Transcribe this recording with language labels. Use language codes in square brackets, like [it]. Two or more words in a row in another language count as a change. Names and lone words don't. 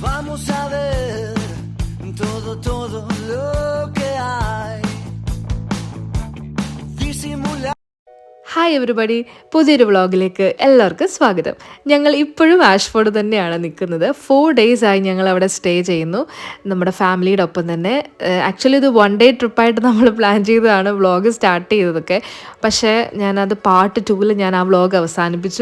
[es] vamos a ver todo lo que hay. Disimular. [en] Hi everybody, [ml] പുതിയൊരു വ്ളോഗിലേക്ക് എല്ലാവർക്കും സ്വാഗതം. ഞങ്ങൾ ഇപ്പോഴും ആഷ്ഫോർഡ് തന്നെയാണ് നിൽക്കുന്നത്. 4 days ആയി ഞങ്ങൾ അവിടെ സ്റ്റേ ചെയ്യുന്നു നമ്മുടെ ഫാമിലിയുടെ ഒപ്പം തന്നെ. ആക്ച്വലി ഇത് 1 day ട്രിപ്പായിട്ട് നമ്മൾ പ്ലാൻ ചെയ്തതാണ് [en] vlog start [ml] ചെയ്തതൊക്കെ. പക്ഷേ ഞാനത് പാർട്ട് 2 ഞാൻ ആ വ്ളോഗ് അവസാനിപ്പിച്ചു.